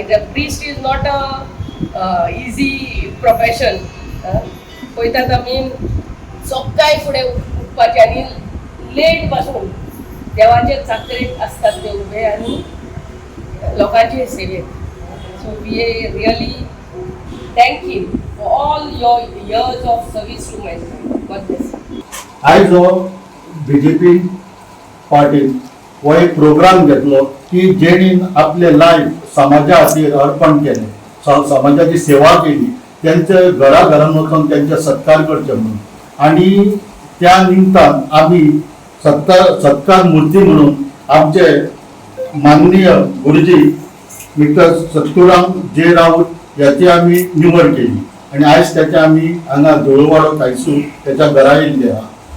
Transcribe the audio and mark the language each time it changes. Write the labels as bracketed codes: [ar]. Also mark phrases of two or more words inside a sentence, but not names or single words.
[en] The priest is not an easy profession. [kok] पळयतात आमी सकाळी फुडें उठपाचें आनी लेट पासून देवाचे चाकरेक असतात ते उबे आनी लोकांचे सेवेक. [en] So we really thank you for all your years of service to mankind. God bless. [kok] आयज हो BJP पार्टीन हो एक प्रोग्राम घेतलो की जेणीन आपले लायफ समाजा खातीर अर्पण केलें, समाजाची सेवा केली, त्यांचे घराघरांत वचून त्यांचे सत्कार करचे म्हणून. [mr] आणि त्या निमतान आम्ही सत्कार मूर्ती म्हणून आमचे माननीय गुरुजी मिस्टर सत्तूराम जे राऊत याची आम्ही निवड केली आणि आज त्याच्या आम्ही [kok] हांगा जोळवाडो कायसू त्याच्या घरा येयल्ले आहा.